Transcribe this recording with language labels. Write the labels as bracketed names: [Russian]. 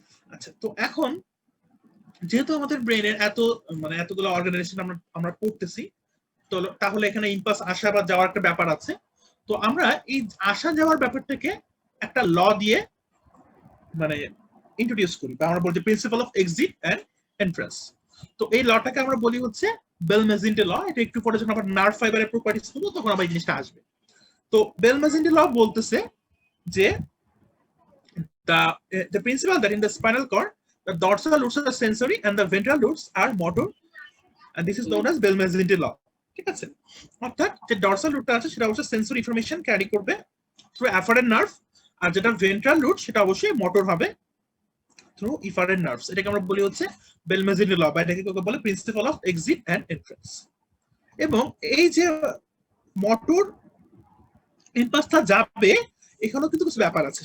[Bangla] আচ্ছা, তো এখন যেহেতু আমাদের ব্রেইনের এতগুলো অর্গানাইজেশন আমরা পড়তেছি, তো তাহলে এখানে ইম্পালস আসা বা যাওয়ার একটা ব্যাপার আছে। তো আমরা এই আসা যাওয়ার ব্যাপারটাকে একটা ল দিয়ে মানে ইন্ট্রোডিউস করি, বা আমরা বলছি principal of exit and entrance. তো এই লটাকে আমরা বলি হচ্ছে বেল-মেজিন্ডে ল। এটা একটু পরে যখন আমরা নার্ভ ফাইবারের প্রপার্টিজ করব তখন আবার এই জিনিসটা আসবে। তো বেল-মেজিন্ডে ল বলতেছে যে [English] the principle that in the spinal cord the dorsal roots are sensory and the ventral roots are motor, and this is known as Bell-Mazindy law. [Bangla] ঠিক আছে? অর্থাৎ যে ডরসাল রুটটা আছে সেটা অবশ্যই সেন্সরি ইনফরমেশন ক্যারি করবে থ্রু অ্যাফারেন্ট নার্ভ, আর যেটা ভেন্ট্রাল রুট সেটা অবশ্যই মোটর হবে থ্রু ইফারেন্ট নার্ভস। এটাকে আমরা বলি হচ্ছে বেল-মেজিন্ডি ল, বা এটাকে বলে principal of exit and entrance. এবং এই যে মোটর ইম্পালসটা যাবে, এখানেও কিন্তু কিছু ব্যাপার আছে।